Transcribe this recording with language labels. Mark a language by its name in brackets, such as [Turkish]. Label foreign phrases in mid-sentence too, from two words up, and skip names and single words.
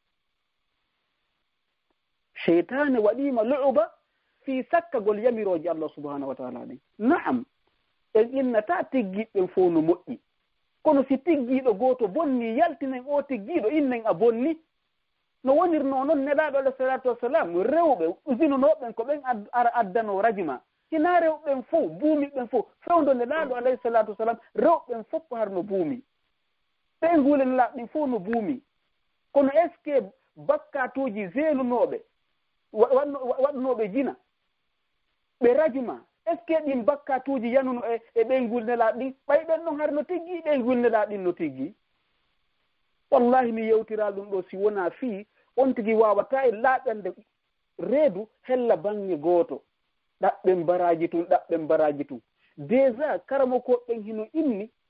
[Fula] seytane waɗima lo'oba fii sakkagol yamirooji Allah [Arabic] سبحانه وتعالى [Fula] ɗen naam en innata tiggiɓɓen fof no moƴƴi kono si tiggiiɗo gooto bonni yaltinen o tiggiiɗo innen a bonni no wonirno noon neɗaaɗo [Arabic] عليه الصلاة والسلام [Fula] rewɓe usinunooɓen ko ɓen ara addano rajima hina rewɓen fof buumiɓen fof fewndo neɗaaɗo alayhi [Arabic] الصلاة والسلام [Fula] rewɓen fof ko harno buumi ɓe nguulen laaɓɗin fof no buumi kono [French] est ce que [Fula] bakkatuuji zeenunooɓe waɗnooɓe jina ɓe rajima [French] est ce que [Fula] ɗin bakkatuuji yanuno e ɓe ngulnelaaɓe ɗin ɓayɓen ɗon har no tiggi ɓe ngulnelaaɓe ɗin no tiggi wallahi mi yewtiraa ɗum ɗo si wonaa fii on tigi waawataa e laaɓande reedu hella baŋnge gooto ɗaɓɓen baraji tun déjà karamo koɓɓen hino inni